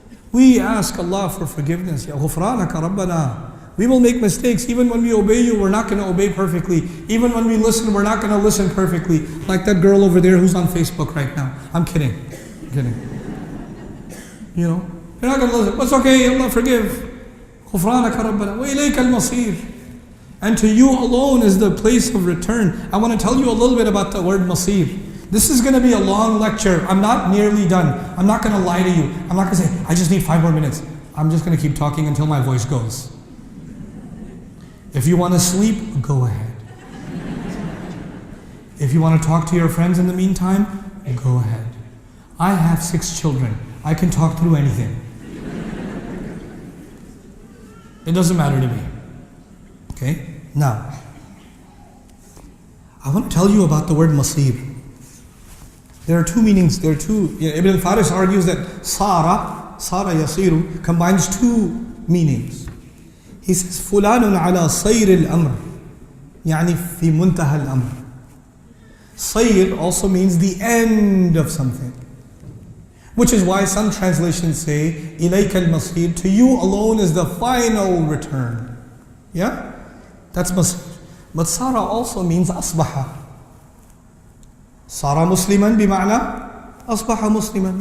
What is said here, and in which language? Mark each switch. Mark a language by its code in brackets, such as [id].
[en] We ask Allah for forgiveness. [ar] Ya ghufranaka Rabbana. [en] We will make mistakes. Even when we obey you, we're not going to obey perfectly. Even when we listen, we're not going to listen perfectly. Like that girl over there who's on Facebook right now. I'm kidding. I'm kidding. You know, you're not going to listen. It's okay, Allah forgive. [ar] غفرانك ربنا وإليك المصير. [en] And to you alone is the place of return. I want to tell you a little bit about the word masir. This is going to be a long lecture. I'm not nearly done. I'm not going to lie to you. I'm not going to say, I just need 5 more minutes. I'm just going to keep talking until my voice goes. If you want to sleep, go ahead. If you want to talk to your friends in the meantime, go ahead. I have 6 children. I can talk through anything. It doesn't matter to me. Okay? Now, I want to tell you about the word masir. There are 2 meanings. There are 2. Ibn al-Faris argues that Sara yasiru, combines 2 meanings. He says, [ar] فُلَانٌ عَلَى صَيْرِ الْأَمْرِ يعني في منتهى الأمر. [en] Sayr also means the end of something. Which is why some translations say, [ar] إِلَيْكَ الْمَصِيرُ, [en] to you alone is the final return. Yeah? That's masir. But Sara also means asbaha. [ar] Sara musliman bima'na asbaha musliman.